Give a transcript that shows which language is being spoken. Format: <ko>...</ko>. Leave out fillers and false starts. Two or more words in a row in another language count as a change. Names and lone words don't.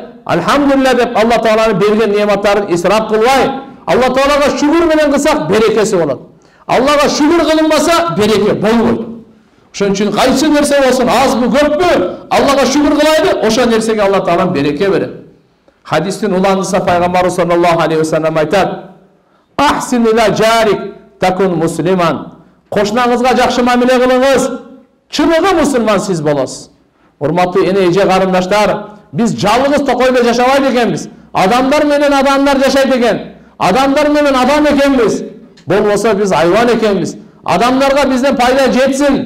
<ky>Алхамдулилlah деп Алла Тааланын берген нематтарын исрап кылбай, Алла Таалага шүгүр менен кылсак берекеси болот. Аллага шүгүр кылынбаса береке болбойт. Ошон үчүн кайсы нерсе болсун, азбы, көппү, Аллага шүгүр кылайлы, ошол нерсеге Алла Таала береке берет. Хадистин уландыса пайгамбар</ky> <ar>صلى الله عليه وسلم</ar> <ky>айтат:</ky> <ar>"أحسن إلى جارك تكن مسلما."</ar> <ky>Кошунаңызга жакшы мамиле кылыңыз, чыныгы мусулман сиз болосуз. Урматтуу эне эже карындаштар, biz жалгыз токойдо жашабайт экенбиз. Адамдар менен адамдар жашайт экен. Адамдар менен адам экенбиз. Болбосо биз айван экенбиз. Адамдарга бизден пайда жетсин.</ky>